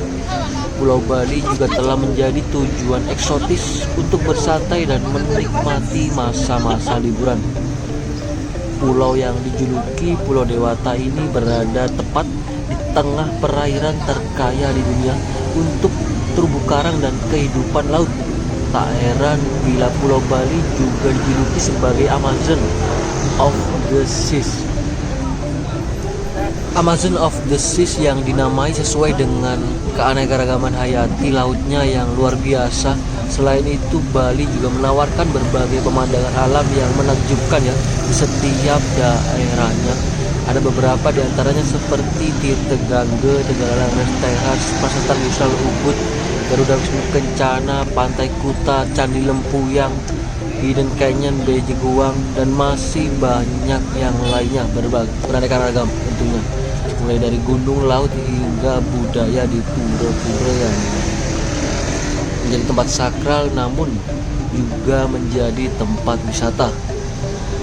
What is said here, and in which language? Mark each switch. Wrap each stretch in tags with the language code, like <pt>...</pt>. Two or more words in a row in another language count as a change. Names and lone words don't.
<id>Pulau Bali juga telah menjadi tujuan eksotis untuk bersantai dan menikmati masa-masa liburan. Pulau yang dijuluki Pulau Dewata ini berada tepat di tengah perairan terkaya di dunia untuk terumbu karang dan kehidupan laut. Tak heran bila Pulau Bali juga dijuluki sebagai Amazon of the Seas. Amazon of the Seas yang dinamai sesuai dengan keanekaragaman hayati lautnya yang luar biasa. Selain itu, Bali juga menawarkan berbagai pemandangan alam yang menakjubkan, ya, di setiap daerahnya. Ada beberapa di antaranya seperti Tirta Gangge, Tegalan Restehas, Prasetan Wisal Ubud, Garuda Wisnu Kencana, Pantai Kuta, Candi Lempuyang, Hidden Canyon, Beje Guang, dan masih banyak yang lainnya beraneka ragam tentunya, mulai dari gunung, laut hingga budaya di pura-pura yang menjadi tempat sakral namun juga menjadi tempat wisata.</id>